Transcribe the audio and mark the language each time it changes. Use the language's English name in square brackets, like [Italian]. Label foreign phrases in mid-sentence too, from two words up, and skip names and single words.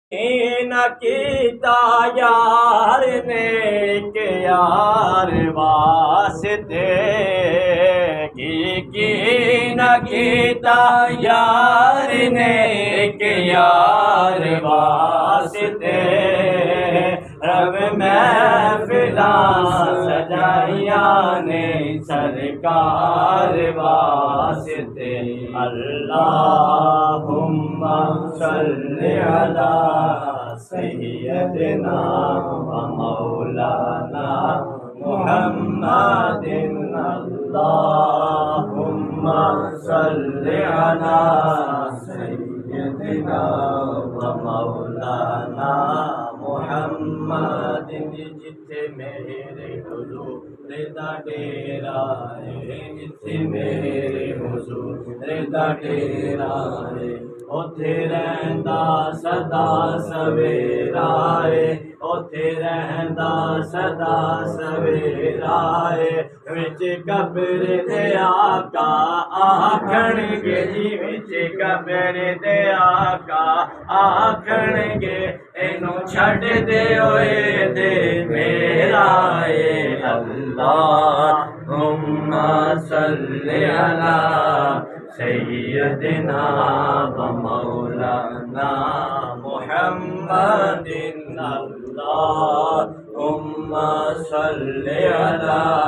[Punjabi] نہ کیتا یار نے کہ یار واسطے کی نہ کیتا یار نے کہ یار واسطے رب محفلاں سجائیاں نے سرکار واسطے [Arabic] اللہم صلی علی سیدنا و مولانا محمد اللہم صلی علی سیدنا و مولانا [Punjabi] محمد جتھے میرے حضور دا ڈیرا ہے جتھے میرے حضور دا ڈیرا ہے اوتھے رہندا سدا سویرا ہے اوتھے رہندا سدا سویرا ہے وچ قبر دے آقا آکھن گے جی وچ قبر دے آقا آکھن گے اینو چھڈ دے ہوئے دے میرا اے [Arabic] اللہم صلی علی سیدنا و مولانا محمد اللہم صلی علی